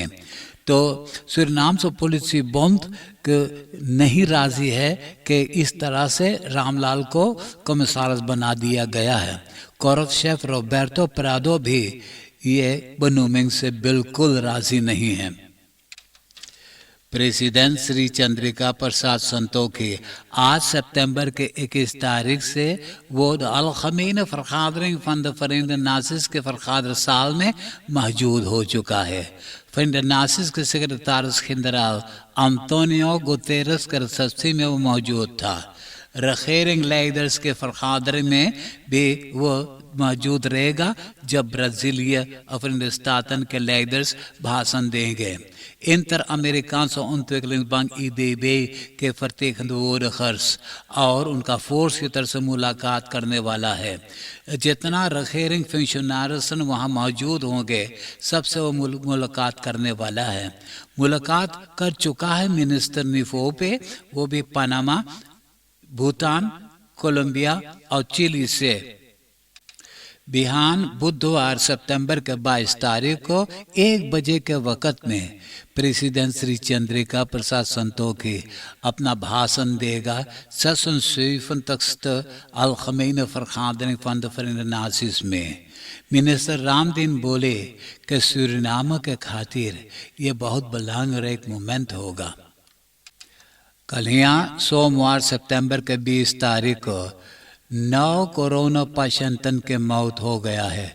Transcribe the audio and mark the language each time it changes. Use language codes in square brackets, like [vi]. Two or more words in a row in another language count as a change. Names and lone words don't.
[hns] तो सूरीनाम से पुलिस बंद नहीं राजी है कि इस तरह से रामलाल को कमिश्नर बना दिया गया है। कोरट शेफ रोबर्टो प्राडो भी ये बनूमिंग से बिल्कुल राजी नहीं है। प्रेसिडेंट श्री चंद्रिका प्रसाद संतोखी आज सितंबर के 21 तारीख से वो अलखमीन vergadering van de Verenigde Naties के vergaderzaal में मौजूद हो चुका है। Verenigde Naties के सेक्रेटरी जनरल एंटोनियो गुतेरेस के रिसेप्शन में वो मौजूद था। [nl] regering leiders [hns] के vergadering में भी वो मौजूद रहेगा जब ब्राज़ीलिया अपने स्टातन के लीडर्स भाषण देंगे. Inter-Amerikaanse ontwikkelingsbank IDB के vertegenwoordigers और उनका फोर्स की तरफ से मुलाकात करने वाला है. जितना रखेरिंग फंक्शनरीज वहाँ मौजूद होंगे सबसे वो मुलाकात करने वाला है. मुलाकात कर चुका है मिनिस्टर निफोपे, वो भी पनामा, भूटान, कोलंबिया और चिली से. बिहान बुधवार सितंबर के 22 तारीख को 1 बजे के वक़्त में प्रेसिडेंट श्री चंद्रिका प्रसाद संतोखी अपना भाषण देगा. 76 अलखमीन vergadering van de Verenigde Naties में. मिनिस्टर रामदीन बोले कि सूरीनाम के खातिर ये बहुत बेलंगरेक मोमेंट होगा. कल यहाँ सोमवार सितंबर के 20 तारीख को 9 कोरोना पेशेंटन के मौत हो गया है.